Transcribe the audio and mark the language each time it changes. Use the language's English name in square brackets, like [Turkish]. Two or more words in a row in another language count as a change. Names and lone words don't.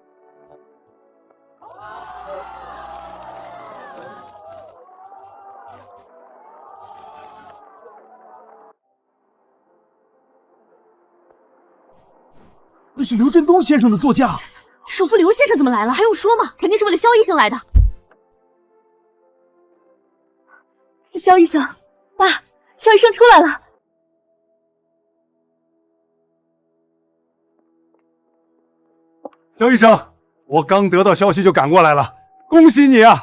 [Chinese] 那是刘振東先生的座駕。首副刘先生怎麼來了？還用說嗎？肯定是為了蕭醫生來的。蕭醫生，爸，蕭醫生出來了。萧醫生，我剛得到消息就趕過來了，恭喜你啊！